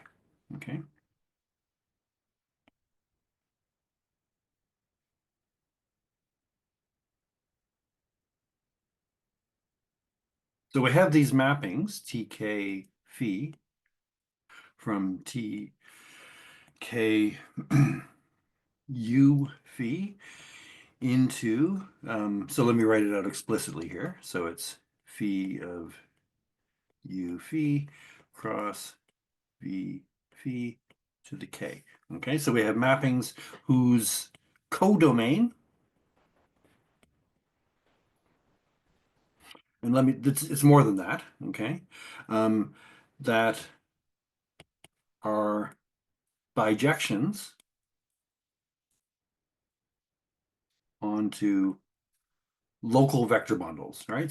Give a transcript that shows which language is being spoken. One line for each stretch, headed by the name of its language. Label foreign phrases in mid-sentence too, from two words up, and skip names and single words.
English: Okay, so we have these mappings TK phi from TK U phi into, so let me write it out explicitly here. So it's phi of U phi cross V phi to the K. Okay, so we have mappings whose codomain, and it's more than that, okay, um, that are bijections onto local vector bundles, right?